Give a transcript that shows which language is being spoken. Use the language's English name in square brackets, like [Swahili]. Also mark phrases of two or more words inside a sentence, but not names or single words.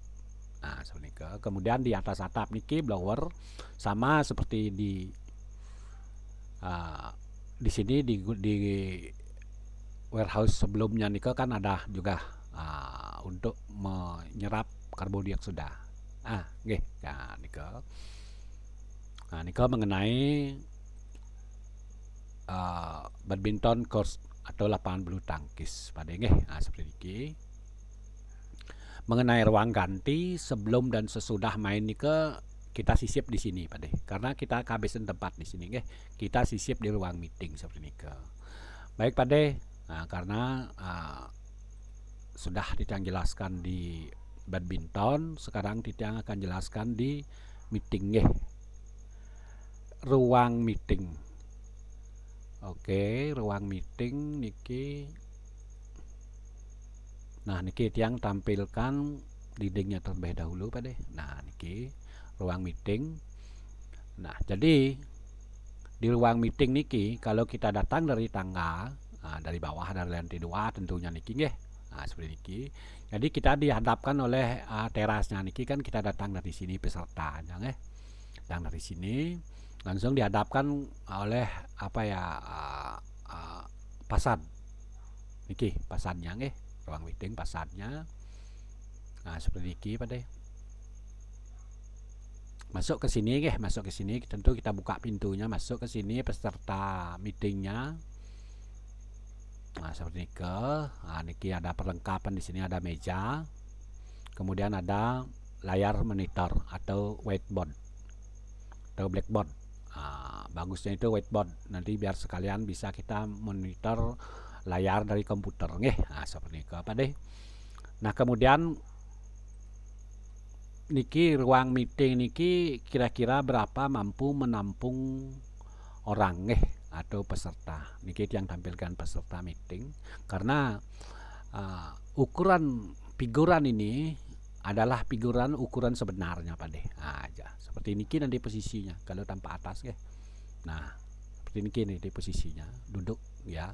[Indonesian] Nah, seperti itu. Kemudian di atas atap niki blower sama seperti di sini di warehouse sebelumnya nika kan ada juga untuk menyerap karbon dioksida. Nggih. Nah, nika mengenai [English] badminton course [Indonesian] atau lapangan bulu tangkis pada nggih. Nah, seperti ini. Mengenai ruang ganti sebelum dan sesudah main nika kita sisip di sini Pak De. Karena kita kehabisan tempat di sini nggih. Kita sisip di ruang meeting seperti ini. Baik Pak De. Nah, karena sudah Titiang jelaskan di badminton, sekarang Titiang akan jelaskan di meeting ruang meeting. Oke, ruang meeting niki. Nah, niki Tiang tampilkan dindingnya terlebih dahulu Pak De. Nah, niki ruang meeting. Nah, jadi di ruang meeting niki kalau kita datang dari tangga, dari bawah, dari lantai 2 tentunya niki nggih. Nah, seperti niki. Jadi kita dihadapkan oleh terasnya niki kan, kita datang dari sini pesertanya nggih. Datang dari sini langsung dihadapkan oleh pasad. Niki pasadnya nggih. Ruang meeting pasadnya. Nah, seperti niki Pak De. Masuk ke sini masuk ke sini tentu kita buka pintunya, masuk ke sini peserta meetingnya. Nah, seperti ini niki ada perlengkapan di sini, ada meja. Kemudian ada layar monitor atau whiteboard atau blackboard. Bagusnya itu whiteboard. Nanti biar sekalian bisa kita monitor layar dari komputer Nah, seperti itu Pak De. Nah, kemudian niki ruang meeting niki kira-kira berapa mampu menampung orang atau peserta. Niki yang tampilkan peserta meeting, karena ukuran figuran ini adalah figuran ukuran sebenarnya Pak De. Aja seperti niki nanti posisinya kalau tanpa atas Nah, seperti niki nih di posisinya, duduk ya.